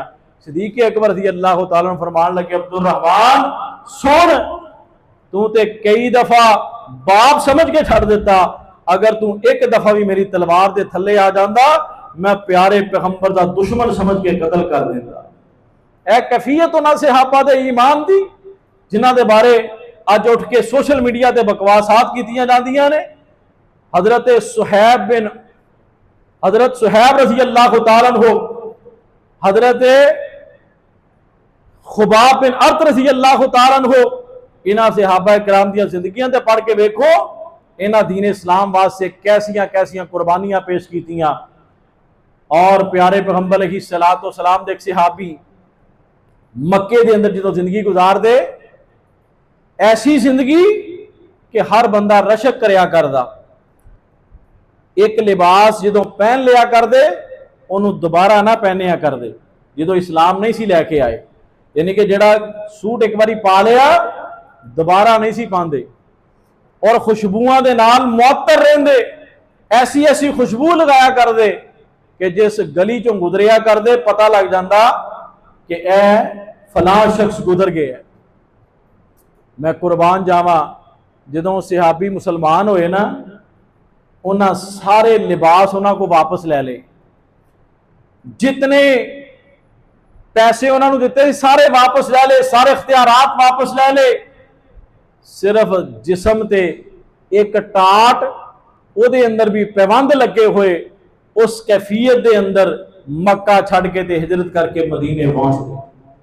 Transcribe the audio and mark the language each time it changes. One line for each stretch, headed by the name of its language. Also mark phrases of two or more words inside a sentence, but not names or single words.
Punjabi: सिद्दीक़ अकबर
Arabic: رضي الله تعالى
Punjabi: فرمان لگے، عبدالرحمن سن، تو تے کئی دفعہ باپ سمجھ کے چھڈ دتا، اگر تو ایک دفعہ بھی میری تلوار دے تھلے آ جاتا، میں پیارے پیغمبر دا دشمن سمجھ کے قتل کر دیتا. ایہ کیفیت انہاں صحابہ دے ایمان دی جنہاں دے بارے اج اٹھ کے سوشل میڈیا تے بکواسات کیتیاں جاندیاں نے.
Arabic: हजरत सुहैब رضي الله تعالى عنه, हजरत खुबाब बिन अर्त رضي الله تعالى عنه,
Punjabi: انہاں صحابہ کرام دی زندگیاں تے پڑھ کے ویکھو، انہاں دین اسلام واسطے کیسیاں کیسیاں قربانیاں پیش کیتیاں. اور پیارے پیغمبر
Arabic: عليه الصلاة والسلام
Punjabi: دے ایک صحابی مکے دے اندر جو زندگی گزار دے، ایسی زندگی کہ ہر بندہ رشک کریا کردا، ایک لباس جو پہن لیا کر دے انہوں نے دوبارہ نہ پہنیا کر دے، جو اسلام نہیں سی لیکے آئے. یعنی کہ جیڑا سوٹ ایک باری پا لیا دوبارہ نہیں سی پاتے. اور خوشبوآں دے نال معطر رہندے، ایسی ایسی خوشبو لگایا کر دے کہ جس گلی چوں گزریا کر دے پتہ لگ جاتا کہ ایہ فلاں شخص گزر گیا. میں قربان جاوا، جو صحابی مسلمان ہوئے نا، انہیں سارے لباس انہوں نے کو واپس لے لے، جتنے پیسے انہوں نے دتے سارے واپس لے لے، سارے اختیارات واپس لے لے، صرف جسم تے ایک ٹاٹ اہدے اندر بھی پیوند لگے ہوئے، اس کیفیت دے اندر مکہ چھڈ کے تے ہجرت کرکے مدینے پہنچ گئے.